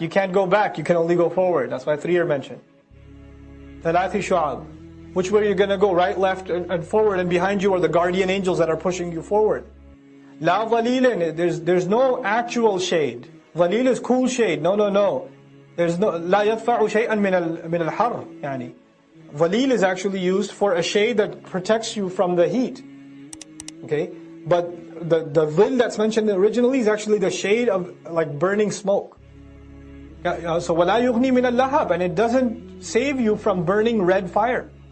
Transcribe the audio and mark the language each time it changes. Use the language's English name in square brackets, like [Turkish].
[English] You can't go back, you can only go forward. That's why 3 are mentioned. [Arabic] ثَلَاثِ شُعَبٍ. [English] Which way are you going to go? Right, left, and forward, and behind you are the guardian angels that are pushing you forward. [Arabic] لَا ظَلِيلٍ, [English] there's no actual shade. ظَلِيل is cool shade. No. There's no, [Arabic] لا يدفع شيئا من الحر يعني. [English] Valil is actually used for a shade that protects you from the heat. Okay? But the dhil that's mentioned originally is actually the shade of like burning smoke. So [Arabic] وَلَا يُغْنِي مِنَ اللَّهَبِ, [English] and it doesn't save you from burning red fire.